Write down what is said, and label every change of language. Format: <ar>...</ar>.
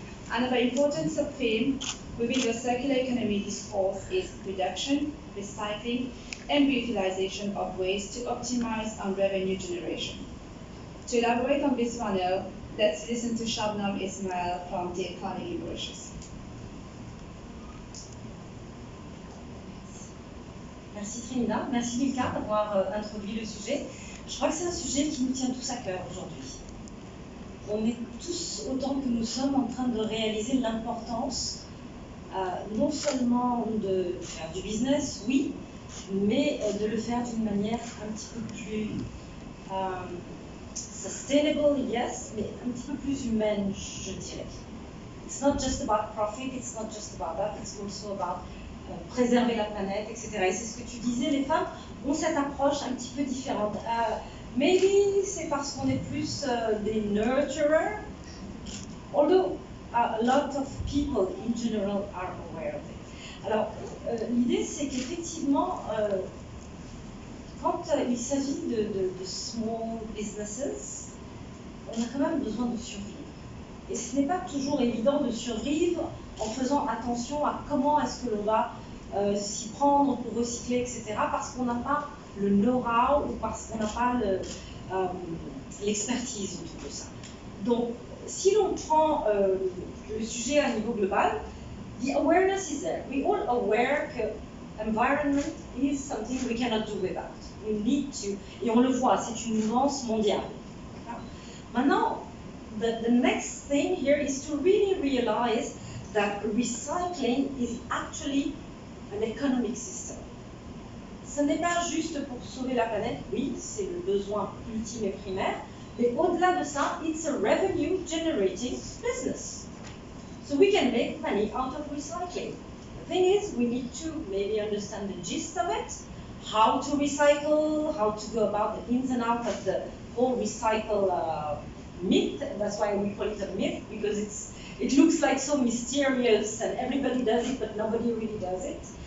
<en>Another important sub-theme within the circular economy discourse is reduction, recycling, and reutilization of waste to optimize on revenue generation. To elaborate on this panel, let's listen to Shabnam Ismail from the Carnegie Mauritius.</en> <fr>Merci Trinidad, merci Milka d'avoir introduit le sujet. Je crois que c'est un sujet qui nous tient tous à cœur aujourd'hui. On est tous, autant que nous sommes, en train de réaliser l'importance non seulement de faire du business, oui, mais de le faire d'une manière un petit peu plus sustainable,</fr> <en>yes,</en> <fr>mais un petit peu plus humaine, je dirais.</fr> <en>It's not just about profit, it's not just about that, it's also about</en> <fr>préserver la planète, etc. Et c'est ce que tu disais, les femmes ont cette approche un petit peu différente.</fr> <en>Maybe</en> <fr>c'est parce qu'on est plus des</fr> <en>nurturers, although a lot of people in general are aware of it.</en> <fr>Alors, l'idée c'est qu'effectivement, quand il s'agit de small businesses, on a quand même besoin de survivre. Et ce n'est pas toujours évident de survivre en faisant attention à comment est-ce que l'on va s'y prendre pour recycler, etc. Parce qu'on n'a pas le know-how ou parce qu'on n'a pas l'expertise autour de ça. Donc, si l'on prend le sujet à niveau global,</fr> <en>the awareness is there. We all aware que environment is something we cannot do without. We need to,</en> <fr>et on le voit, c'est une nuance mondiale.</fr> <en>Maintenant, the next thing here is to really realize that recycling is actually an economic system.</en> <fr>Ce n'est pas juste pour sauver la planète, oui, c'est le besoin ultime et primaire, mais au-delà de ça,</fr> <en>it's a revenue generating business. So we can make money out of recycling. The thing is, we need to maybe understand the gist of it, how to recycle, how to go about the ins and outs of the whole recycle myth. That's why we call it a myth, because it looks like so mysterious and everybody does it, but nobody really does it.</en>